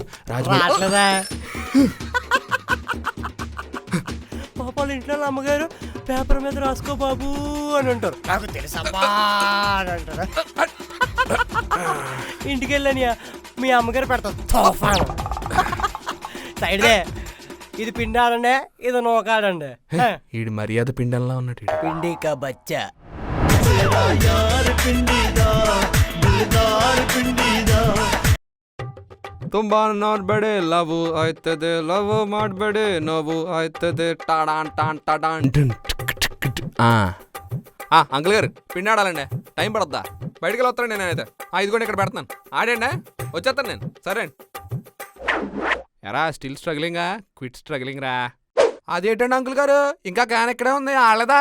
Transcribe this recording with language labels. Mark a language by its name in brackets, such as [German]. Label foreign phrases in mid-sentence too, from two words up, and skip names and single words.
[Telugu] రాజమౌళి పాపాలు ఇంట్లో అమ్మగారు పేపర్ మీద రాసుకో బాబు అని అంటారు. నాకు తెలుసమ్మా అని అంటారు. ఇంటికి వెళ్ళనియా మీ అమ్మగారు పెడతారు సైడ్దే. ఇది పిండి ఆడండి, ఇది నూకాడండి. ఈడు మర్యాద పిండల్లా ఉన్నట్టు. [Hindi] पिंडी का बच्चा. [Kannada] ತುಂಬಾ ನೋಡ್ಬೇಡಿ ಲವ್ ಆಯ್ತದೆ, ಲವ್ ಮಾಡಬೇಡಿ ನೋವು ಆಯ್ತದೆ. టాడాన్ టాన్ టాడాన్. [Telugu] అంకుల్ గారు పిండి ఆడాలండి, టైం పడద్దా? బయటికి వెళ్ళి వస్తానండి నేనైతే. ఇదిగోండి ఇక్కడ పెడతాను, ఆడండి, వచ్చేస్తాను నేను. సరే అండి. ఎరా [English] still struggling? quit struggling రా. [Telugu] అదేంటండి అంకుల్ గారు, ఇంకా క్యాన్ ఇక్కడే ఉంది ఆడలేదా?